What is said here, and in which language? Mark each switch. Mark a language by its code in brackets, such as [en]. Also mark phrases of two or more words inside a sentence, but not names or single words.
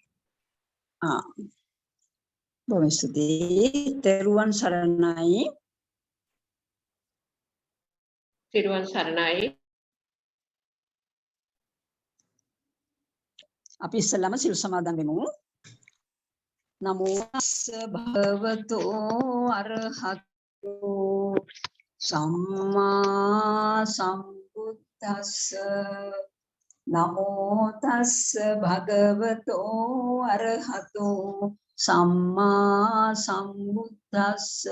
[si] බොහොම ස්තුතියි. තෙරුවන් සරණයි. තෙරුවන් සරණයි. අපි ඉස්සෙල්ලාම සිල් සමාදන් වෙමු. [pi] නමෝ තස්ස භගවතෝ අරහතෝ සම්මා සම්බුද්දස්ස. නමෝ තස්ස භගවතෝ අරහතෝ සම්මා සම්බුද්දස්ස.